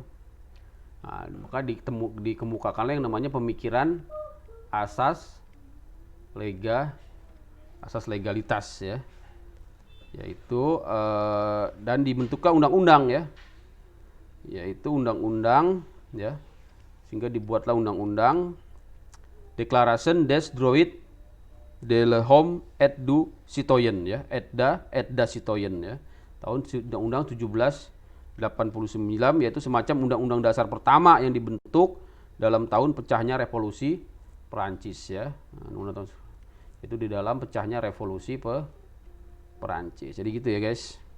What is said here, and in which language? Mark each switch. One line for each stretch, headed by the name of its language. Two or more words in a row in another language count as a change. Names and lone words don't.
Indonesian: Nah, maka dikemukakanlah yang namanya pemikiran asas legalitas ya. Yaitu dan dibentukkan undang-undang ya. Yaitu undang-undang ya. Sehingga dibuatlah undang-undang Déclaration des droits de l'homme et du citoyen ya, et da citoyen ya. Tahun Undang-Undang 1789, yaitu semacam undang-undang dasar pertama yang dibentuk dalam tahun pecahnya revolusi Perancis ya. Nah, itu di dalam pecahnya revolusi Perancis. Jadi gitu ya guys.